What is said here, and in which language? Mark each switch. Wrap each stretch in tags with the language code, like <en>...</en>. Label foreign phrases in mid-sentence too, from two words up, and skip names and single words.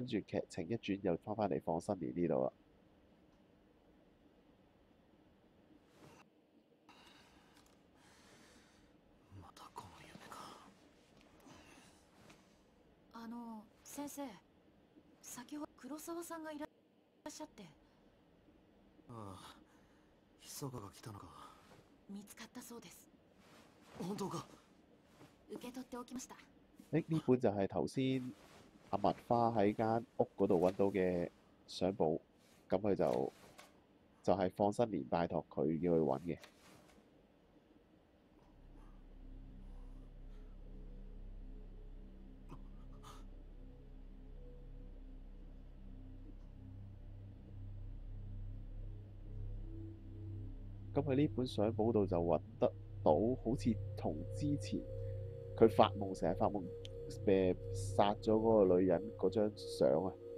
<yue>住劇情一轉又翻嚟放新年呢度啦。</yue> <ja>先生、先ほど黒沢さんがいらっしゃって。ああ、密かが来たのか。見つかったそうです。本當か。受け取っておきました。</ja> <yue>呢本就係頭先阿麥花喺間屋嗰度揾到嘅相簿，咁佢就係放新年拜託佢叫佢揾嘅。咁喺呢本相簿度就揾得到，好似同之前佢發夢成日發夢殺咗嗰個女人嗰張相啊。</yue>